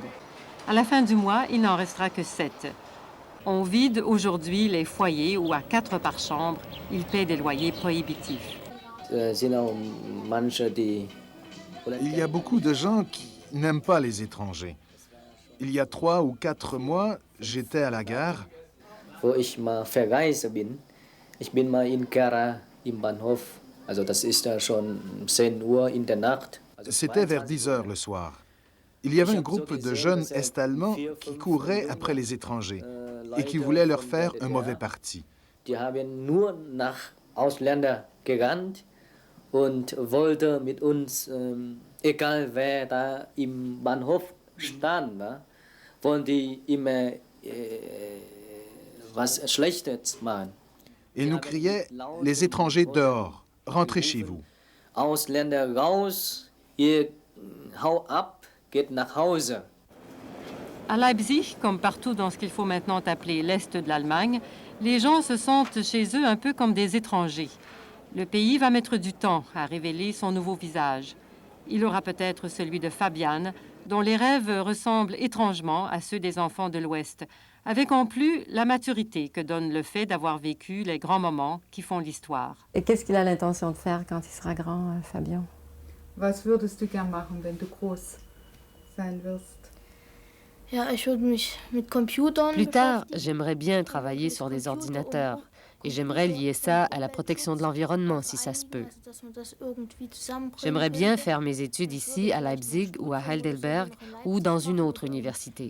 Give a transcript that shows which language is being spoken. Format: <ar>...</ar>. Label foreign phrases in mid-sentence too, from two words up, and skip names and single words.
<fr>À la fin du mois, il n'en restera que 7. On vide aujourd'hui les foyers où, à 4 par chambre, ils paient des loyers prohibitifs. Il y a beaucoup de gens qui n'aiment pas les étrangers. Il y a 3 ou 4 mois, j'étais à la gare.</fr> <de>Ich mal verreise bin. Ich bin mal in Gera im Bahnhof. Also das ist schon 10 Uhr in der Nacht.</de> <fr>C'était vers 10 heures le soir. Il y avait un groupe de jeunes Est-Allemands qui couraient après les étrangers et qui voulaient leur faire un mauvais parti.</fr> <de>Die haben nur nach Ausländer gerannt und wollte mit uns, egal wer da im Bahnhof stand, wollen die immer was Schlechtes machen.</de> <fr>Ils nous criaient « Les étrangers dehors, rentrez chez vous ».</fr> <de>Ausländer raus, ihr hau ab, geht nach Hause.</de> <fr>À Leipzig, comme partout dans ce qu'il faut maintenant appeler l'Est de l'Allemagne, les gens se sentent chez eux un peu comme des étrangers. Le pays va mettre du temps à révéler son nouveau visage. Il aura peut-être celui de Fabian, dont les rêves ressemblent étrangement à ceux des enfants de l'Ouest, avec en plus la maturité que donne le fait d'avoir vécu les grands moments qui font l'histoire. Et qu'est-ce qu'il a l'intention de faire quand il sera grand, Fabian?</fr> <de>Was würdest du gern machen, wenn du groß sein wirst?</de> <fr>Plus tard, j'aimerais bien travailler sur des ordinateurs et j'aimerais lier ça à la protection de l'environnement si ça se peut. J'aimerais bien faire mes études ici à Leipzig ou à Heidelberg ou dans une autre université.</fr>